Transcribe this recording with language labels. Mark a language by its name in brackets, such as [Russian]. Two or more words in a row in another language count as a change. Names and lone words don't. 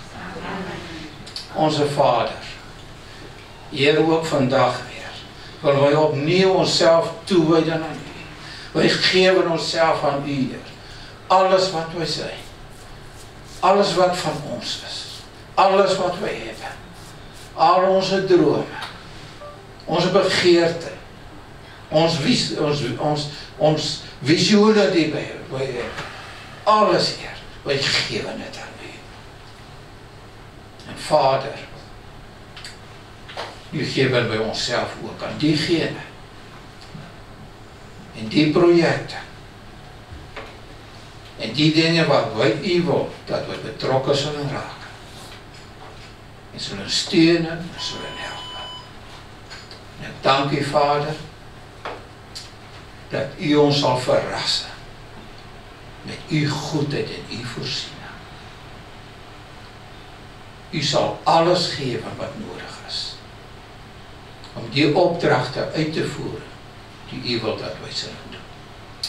[Dutch] Onze Vader, Heer, ook vandaag weer, willen wij opnieuw onszelf toewijden aan U. Wij geven onszelf aan U, Heer. Alles wat wij zijn, alles wat van ons is, alles wat wij hebben, al onze dromen, onze begeerten, [Afrikaans] Ons visioene die by alles, Heer, wat jy gegee het aan my. En Vader, U gee by onsself ook aan diegene en die projekte en die dinge wat U wil dat we betrokke zullen raken en zullen steunen en zullen helpen. En ek dank U, Vader, dat U ons sal verrassen met U goedheid en U voorsiening. U sal alles gee wat nodig is om die opdragte uit te voer die U wil dat wij zullen doen.